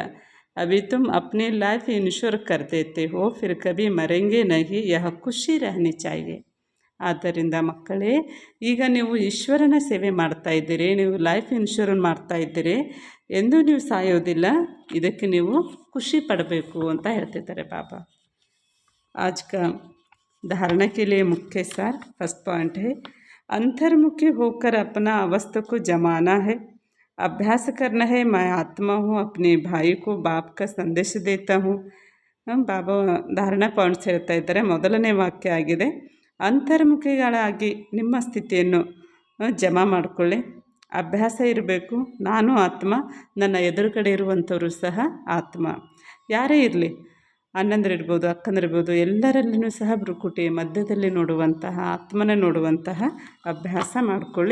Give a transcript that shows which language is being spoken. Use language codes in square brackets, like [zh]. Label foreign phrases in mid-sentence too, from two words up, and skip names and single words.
[hi] अभी तुम अपनी [en] life insure [hi] कर देते हो, फिर कभी मरेंगे नहीं, यह खुशी रहनी चाहिए. [kn] ಆದ್ದರಿಂದ ಮಕ್ಕಳೇ, ಈಗ ನೀವು ಈಶ್ವರನ ಸೇವೆ ಮಾಡ್ತಾಯಿದ್ದೀರಿ, ನೀವು [en] life insure [kn] ಮಾಡ್ತಾಯಿದ್ದೀರಿ, ಎಂದೂ ನೀವು ಸಾಯೋದಿಲ್ಲ. ಇದಕ್ಕೆ ನೀವು ಖುಷಿ ಪಡಬೇಕು ಅಂತ ಹೇಳ್ತಿದ್ದಾರೆ ಬಾಬಾ. [hi] आज का धारणा के लिए मुख्य सार [en] first point [hi] है, अंतर्मुखी होकर अपना अवस्था को जमाना है, अभ्यास करना है. मैं आत्मा हूँ, अपने भाई को बाप का संदेश देता हूँ. [kn] ಬಾಬಾ ಧಾರಣಾ ಪಾಯಿಂಟ್ಸ್ ಹೇಳ್ತಾ ಇದ್ದಾರೆ. ಮೊದಲನೇ ವಾಕ್ಯ ಆಗಿದೆ, ಅಂತರ್ಮುಖಿಗಳಾಗಿ ನಿಮ್ಮ ಸ್ಥಿತಿಯನ್ನು ಜಮಾ ಮಾಡಿಕೊಳ್ಳಿ. ಅಭ್ಯಾಸ ಇರಬೇಕು, ನಾನು ಆತ್ಮ, ನನ್ನ ಎದುರುಗಡೆ ಇರುವಂಥವರು ಸಹ ಆತ್ಮ. ಯಾರೇ ಇರಲಿ, ಅಣ್ಣಂದಿರಿರ್ಬೋದು, ಅಕ್ಕಂದಿರ್ಬೋದು, ಎಲ್ಲರಲ್ಲಿನೂ ಸಹ ಭ್ರುಕುಟಿ ಮಧ್ಯದಲ್ಲಿ ನೋಡುವಂತಹ ಆತ್ಮನ ನೋಡುವಂತಹ ಅಭ್ಯಾಸ ಮಾಡಿಕೊಳ್ಳಿ.